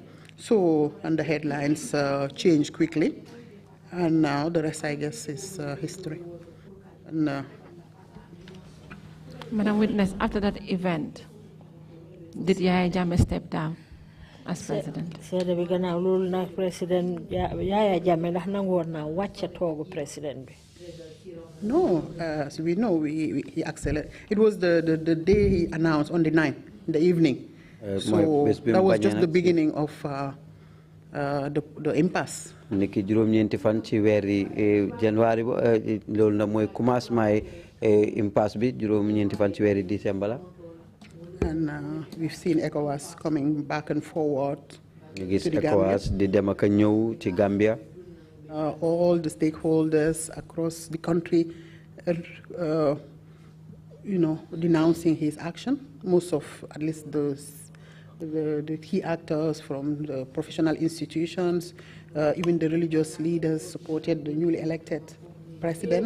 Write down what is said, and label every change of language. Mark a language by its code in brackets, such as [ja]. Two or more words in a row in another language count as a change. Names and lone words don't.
[en] So, and the headlines changed quickly, and now the rest, I guess, is history. And, Madam Witness, after that event, did Yahya Jammeh step down? as president. [wo] Seede bi gannaaw loolu nag président Yaya Jammeh ndax nangoon na wàcce toogu président bi. [en] No, as we know, he accelerated. It was the day he announced on the 9th, in the evening. So that was just the beginning of the impasse. [wo] Niki juróom-ñeenti fan ci weeri January loolu nag mooy [fr] commencement impasse [wo] bi juróom-ñeenti fan ci weeri décembre la. [en] And we've seen ECOWAS coming back and forward [wo] ñu gis ECOWAS di dem ak ñëw ci Gambia. [en] All the stakeholders across the country, denouncing his action. Most of, at least the key actors from the professional institutions, even the religious leaders supported the newly elected president.